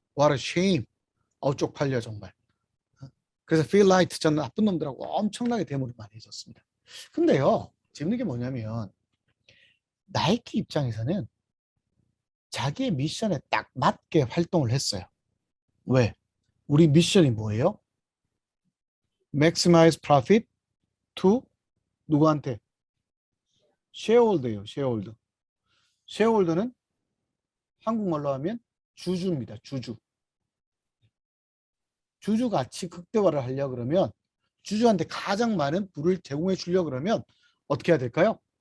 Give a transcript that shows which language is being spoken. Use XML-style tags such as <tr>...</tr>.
<en>What a shame.</en> <ko>쪽팔려 정말. 그래서 Phil Knight 전 나쁜 놈들하고 엄청나게 대물을 많이 해줬습니다. 근데요. 재밌는 게 뭐냐면 나이키 입장에서는 자기의 미션에 딱 맞게 활동을 했어요. 왜? 우리 미션이 뭐예요?</ko> <en>Maximize profit to</en> <ko>누구한테? 쉐어홀더예요. 쉐어홀더. 쉐어홀더는 한국말로 하면 주주입니다. 주주. 주주 가치 극대화를 하려 그러면 주주한테 가장 많은 부를 제공해 주려 그러면 어떻게 해야 될까요?</ko>